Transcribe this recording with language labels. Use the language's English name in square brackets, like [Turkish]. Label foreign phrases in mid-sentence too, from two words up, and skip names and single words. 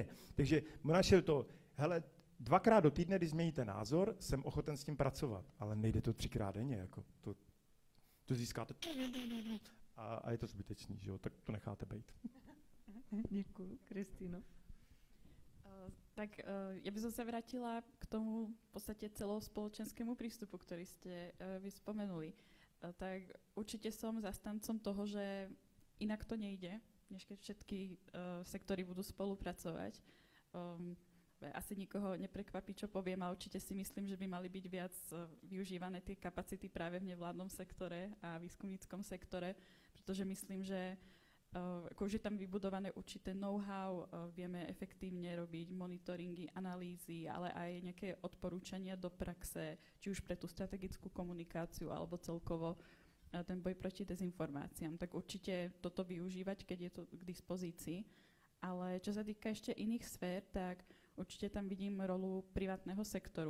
[Czech] Takže naše to, hele, 2krát do týdne, když změníte názor, jsem ochoten s tím pracovat, ale nejde to 3krát denně, jako to získáte a je to zbytečný, že jo, tak to necháte být. Děkuji, Kristýno. [Slovak] Tak ja by som sa vrátila k tomu v podstate celospoločenskému prístupu, ktorý ste vy spomenuli. Tak určite som zastancom toho, že inak to nejde, než keď všetky sektory budú spolupracovať. Asi nikoho neprekvapí, čo poviem, a určite si myslím, že by mali byť viac využívané tie kapacity práve v nevládnom sektore a výskumníckom sektore, pretože myslím, že už je tam vybudované určité know-how, vieme efektívne robiť monitoringy, analýzy, ale aj nejaké odporúčania do praxe, či už pre tú strategickú komunikáciu alebo celkovo ten boj proti dezinformáciám. Tak určite toto využívať, keď je to k dispozícii. Ale čo sa týka ešte iných sfér, tak určite tam vidím rolu privátneho sektoru.